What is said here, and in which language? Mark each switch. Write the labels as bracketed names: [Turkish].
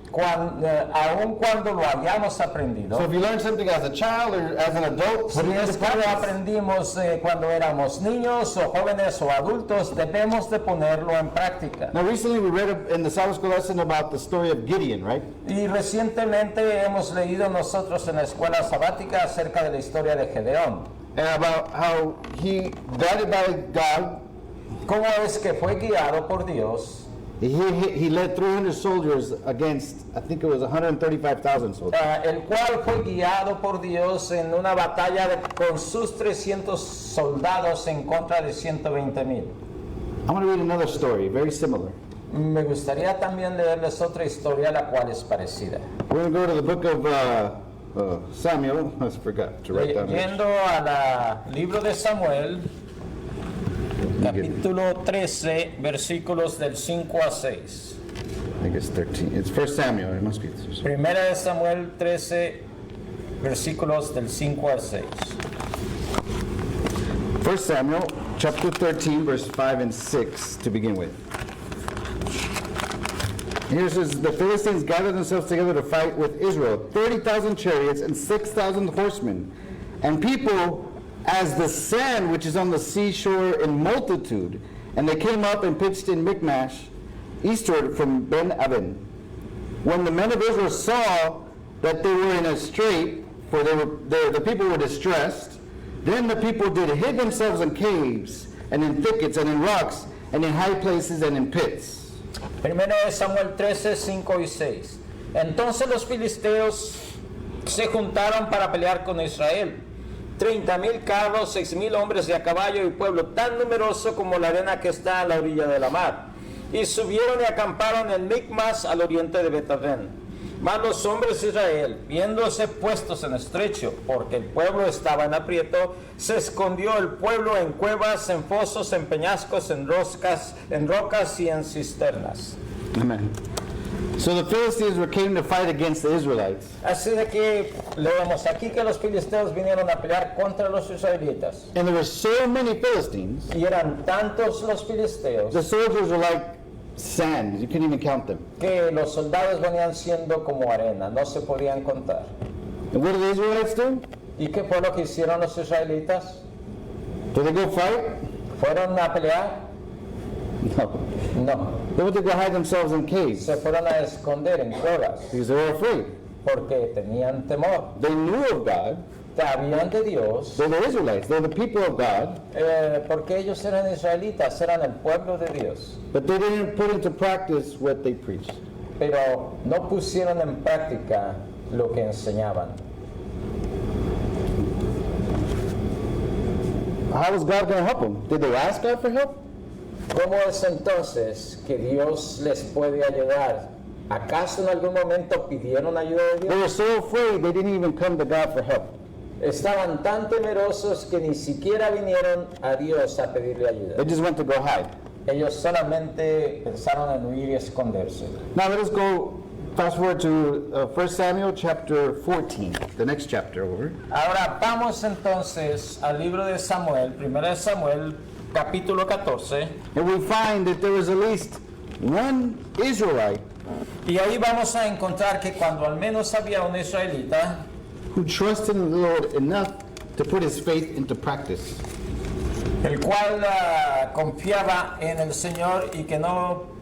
[Spanish] aun cuando lo hayamos aprendido. [English] So if you learn something as a child or as an adult, [Spanish] Si [English] put it [Spanish] es [English] into [Spanish] que lo [English] practice. [Spanish] aprendimos cuando éramos niños o jóvenes o adultos, debemos de ponerlo en práctica. [English] Now recently we read in the Sabbath school lesson about the story of Gideon, right? [Spanish] Y recientemente hemos leído nosotros en la escuela sabática acerca de la historia de Gedeón. [English] And about how he, guided by God, [Spanish] Cómo es que fue guiado por Dios, [English] he led 300 soldiers against, I think it was 135,000 soldiers. [Spanish] el cual fue guiado por Dios en una batalla con sus 300 soldados en contra de 120,000. [English] I'm going to read another story, very similar. [Spanish] Me gustaría también leerles otra historia, la cual es parecida. [English] We're going to go to the book of Samuel. I forgot to write down this. [Spanish] Yendo al libro de Samuel, capítulo 13, versículos del 5 a 6. [English] I think it's 13. It's 1 Samuel. It must be. [Spanish] Primera de Samuel 13, versículos del 5 al 6. [English] 1 Samuel chapter 13, verse 5 and 6 to begin with. Here it says, the Philistines gathered themselves together to fight with Israel, 30,000 chariots and 6,000 horsemen, and people as the sand which is on the seashore in multitude. And they came up and pitched in Michmash, eastward from Ben-Aven. When the men of Israel saw that they were in a strait, for the people were distressed, then the people did hid themselves in caves, and in thickets, and in rocks, and in high places, and in pits. [Spanish] Primero de Samuel 13, 5 y 6. Entonces los filisteos se juntaron para pelear con Israel. 30,000 carros, 6,000 hombres de a caballo y pueblo tan numeroso como la arena que está a la orilla de la mar. Y subieron y acamparon en Micmas al oriente de Betavén. Mas los hombres de Israel, viéndose puestos en estrecho, porque el pueblo estaba en aprieto, se escondió el pueblo en cuevas, en fosos, en peñascos, en rocas y en cisternas. [English] Amen. So the Philistines came to fight against the Israelites. [Spanish] Así de que leemos aquí que los filisteos vinieron a pelear contra los israelitas. [English] And there were so many Philistines, [Spanish] Y eran tantos los filisteos [English] the soldiers were like sand. You couldn't even count them. [Spanish] que los soldados venían siendo como arena, no se podían contar. [English] And what did the Israelites do? [Spanish] ¿Y qué fue lo que hicieron los israelitas? [English] Did they go fight? [Spanish] ¿Fueron a pelear? [English] No. [Spanish] No, [English] They went to go hide themselves in caves [Spanish] se fueron a esconder en cuevas [English] because they were afraid. [Spanish] porque tenían temor. [English] They knew of God. [Spanish] Sabían de Dios [English] They're the Israelites. They're the people of God. [Spanish] porque ellos eran israelitas, eran el pueblo de Dios, [English] But they didn't put into practice what they preached. [Spanish] pero no pusieron en práctica lo que enseñaban. [English] How was God going to help them? Did they ask God for help? [Spanish] ¿Cómo es entonces que Dios les puede ayudar? ¿Acaso en algún momento pidieron ayuda de [English] They [Spanish] Dios? [English] were so afraid they didn't even come to God for help. [Spanish] Estaban tan temerosos que ni siquiera vinieron a Dios a pedirle ayuda. [English] They just went to go hide. [Spanish] Ellos solamente pensaron en huir y esconderse. [English] Now let us go fast forward to 1 Samuel chapter 14, the next chapter over. [Spanish] Ahora vamos entonces al libro de Samuel, 1 de Samuel, capítulo 14, [English] And we find that there was at least one Israelite [Spanish] y ahí vamos a encontrar que cuando al menos había un israelita [English] who trusted in the Lord enough to put his faith into practice. [Spanish] el cual confiaba en el Señor y que no